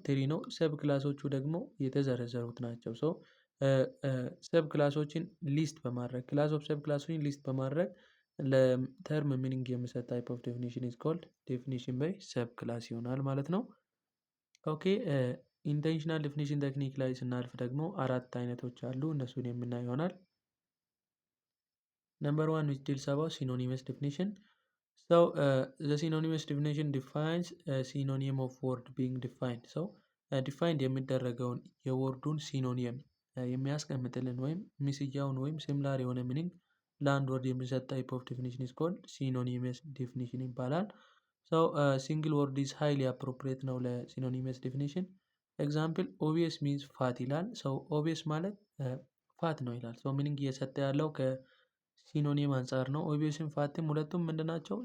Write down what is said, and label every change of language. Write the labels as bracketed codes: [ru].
[am] ትሪ ነው። ሰብ ክላሶቹ ደግሞ የተዘረዘሩት ናቸው። ሶ ሰብ ክላሶችን ሊስት በማድረግ ክላስ ኦፍ ሰብ ክላሶችን ሊስት በማድረግ ለተርም ሚኒንግ የሚሰጥ [en] ታይፕ ኦፍ ዴፊኒሽን ኢዝ ኮልድ ዴፊኒሽን ባይ ሰብ ክላስ [am] ይሆናል ማለት ነው። ኦኬ ኢንቴንሽናል ዴፊኒሽን ቴክኒክ ላይ ስናልፍ ደግሞ አራት አይነቶች አሉ። እነሱን የምናይ ይሆናል። [en] Number one, which deals about synonymous definition. So the synonymous definition defines a synonym of word being defined. [am] So defined የሚደረገውን የወርዱን ሲኖኒየም የሚያስቀምጥልን ወይም ሚስያውን ወይም ሲሚላር የሆነ ሚኒንግ ለአንድ ወርድ የሚሰጥ ታይፕ ኦፍ ዴፊኒሽን ኢዝ ኮልድ ሲኖኒመስ ዴፊኒሽን ይባላል። [en] ሶ ሲንግል ወርድ ኢዝ ሃይሊ አፕሮፕሪየት [am] ነው ለሲኖኒመስ ዴፊኒሽን። [en] ኤግዛምፕል ኦቢየስ ሚንስ ፋት [am] ይላል። ሰው ኦቢየስ ማለት ፋት ነው ይላል። ሶ ሚኒንግ እየሰጠ ያለው ከሲኖኒየም አንጻር ነው። ኦቢየስም ፋትም ሁለቱም ምንድናቸው?